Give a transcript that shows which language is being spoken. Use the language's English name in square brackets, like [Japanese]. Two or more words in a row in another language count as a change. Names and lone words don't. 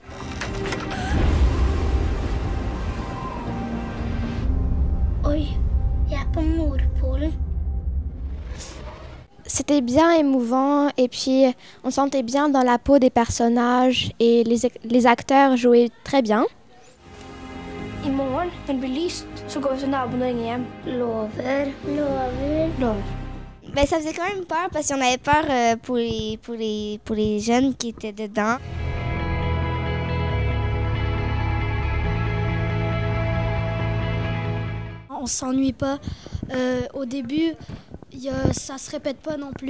[French] C'était bien émouvant et puis on sentait bien dans la peau des personnages et les acteurs jouaient très bien. [Swedish] Imorgon när det blir lyst så går vi till naborna och ringer hem. Lover. [French] Ben, ça faisait quand même peur parce qu'on avait peur pour les jeunes qui étaient dedans. On s'ennuie pas. Au début, ça se répète pas non plus.